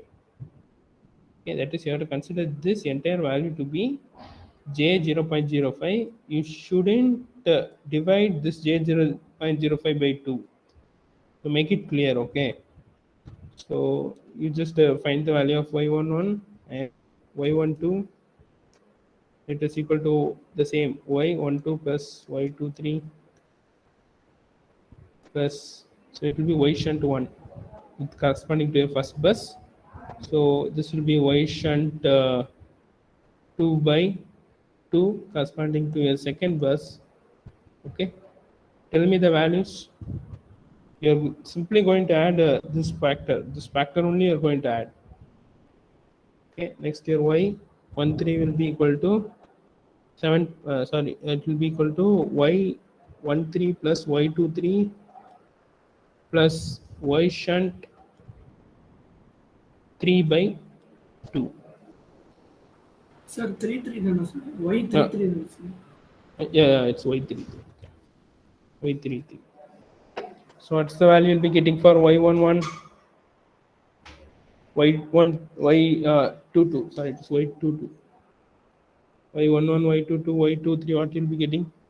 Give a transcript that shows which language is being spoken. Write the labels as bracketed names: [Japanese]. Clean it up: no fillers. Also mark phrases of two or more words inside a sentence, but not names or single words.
[English] Okay, that is you have to consider this entire value to be j 0.05. You shouldn't divide this j 0.05 by 2 to make it clear. Okay, so you just find the value of y11 and y12, it is equal to the same y12 plus y23 plus, so it will be y shunt 1 with corresponding to a first bus. So this will be y shunt 2 by 2 corresponding to a second bus. Okay, tell me the values. You're simply going to add this factor only you're going to add. Okay, next year y13 will be equal to 7 sorry, it will be equal to y13 plus y23 plus y shunt 3 by 2. Sir, 3 3 then sir. Why 3 uh, 3 then sir? yeah, it's y33, y33. So what's the value you'll be getting for y11, y1 y22, sorry, it's y22, y11, y22, y23, what you'll be getting?